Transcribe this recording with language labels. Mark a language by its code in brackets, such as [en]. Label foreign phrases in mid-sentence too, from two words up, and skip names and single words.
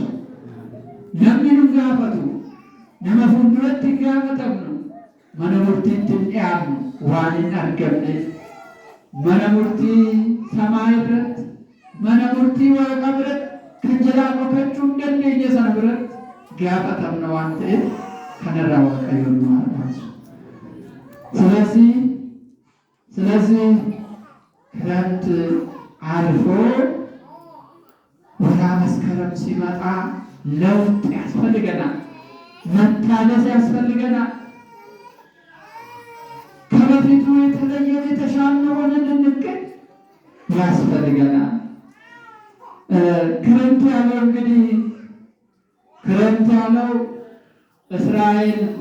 [om] Namni nu gaafatu nama fuulduratti gaafatamnu mana murtiitti hin dhiyaannu waan hin argamneef mana murtii samaa irratti mana murtii waaqa biratti kan jalaa dhokachuu hin dandeenye sana biratti gaafatamna waan ta'eef kanarraa waaqayyoon nu haa baasu. [am] ስለዚህ ክረምት አልፎ ወራ መስከረም ሲመጣ ለውጥ ያስፈልገናል፣ መታደስ ያስፈልገናል። ከበፊቱ የተለየ የተሻለ ሆነን እንገኝ ያስፈልገናል። ክረምት ያለው እንግዲህ ክረምት ያለው እስራኤል